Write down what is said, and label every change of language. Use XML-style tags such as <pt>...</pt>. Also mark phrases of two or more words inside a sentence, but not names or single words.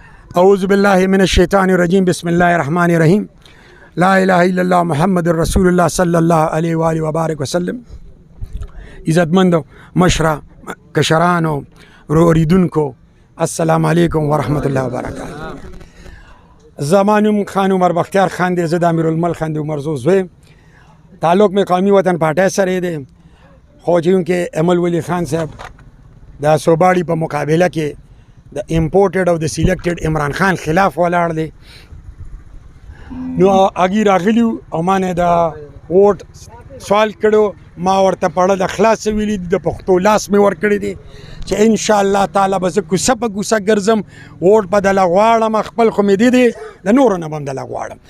<ar>اعوذ باللہ من الشیطان الرجیم بسم اللہ الرحمن الرحیم لا الہ الا اللہ محمد رسول اللہ صلی اللہ علیہ وآلہ وبارک وسلم.</ar> <ps>عزتمند مشرا کشرانو اوریدونکو</ps> <ar>السلام علیکم ورحمۃ اللہ وبرکاتہ.</ar> <ps>زمانم خان عمر بختیار خان دی، زه د امیرالملک خان د عمر زوی زوی. تعلق میں قومی وطن پارٹی سره دی، خو چونکې امل ولی خان صاحب د صوباړي په مقابله کې د امپورټډ او د سلیکټډ عمران خان خلاف ولاړ دی. نو اگی راغلیو او ما نه د ووټ سوال کړو، ما ورته پړه د خلاص ویلي د پښتو لاس مې ورکړی دی چې</ps> <ar>ان شاء الله تعالی</ar> <ps>به زه کوڅه په کوڅه ګرځم، ووټ به دله غواړم، خپل خو مې دی د نورو نه به هم دله غواړم.</ps>